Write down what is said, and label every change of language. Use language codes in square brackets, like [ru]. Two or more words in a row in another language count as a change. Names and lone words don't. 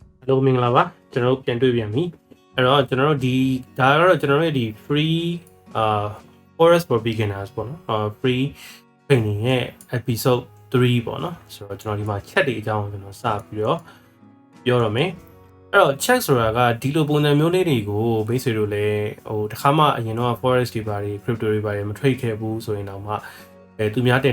[my] လိုမင်္ဂလာပါကျွန်တော်တို့ပြန်တွေ့ပြန်ပြီအဲ့တော့ကျွန်တော်တို့ဒီဒါကတော့ကျွန်တော်တို့ဒီ [en] free Forex for beginners [my] ပေါ့နော် [en] free training [my] ရဲ့ episode 3ပေါ့နော်ဆိုတော့ကျွန်တော်ဒီမှာ chat တွေအကြောင်းကျွန်တော်စပြီးတော့ပြောရမယ်အဲ့ တော့ chat ဆိုတာကဒီလိုပုံစံမျိုးလေးတွေကိုမိတ်ဆွေတို့လည်းဟိုတခါမှအရင်တော့ Forex တွေပါတွေ crypto တွေပါတွေမ trade ခဲ့ဘူးဆိုရင်တော့မှသူများတင်